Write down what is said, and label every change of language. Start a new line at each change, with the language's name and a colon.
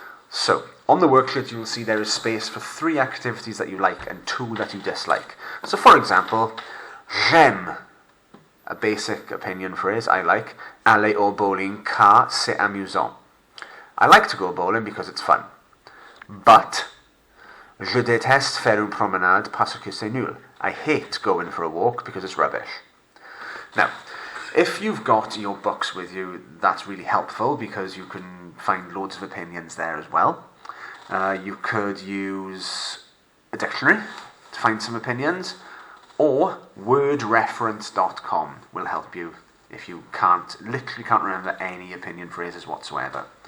English: So, on the worksheet you will see there is space for 3 activities that you like and 2 that you dislike. So for example,
French: j'aime,
English: a basic opinion phrase, I like,
French: aller au bowling car c'est amusant.
English: I like to go bowling because it's fun. But,
French: je déteste faire une promenade parce que c'est nul.
English: I hate going for a walk because it's rubbish. Now, if you've got your books with you, that's really helpful because you can find loads of opinions there as well. You could use a dictionary to find some opinions, or wordreference.com will help you if you literally can't remember any opinion phrases whatsoever.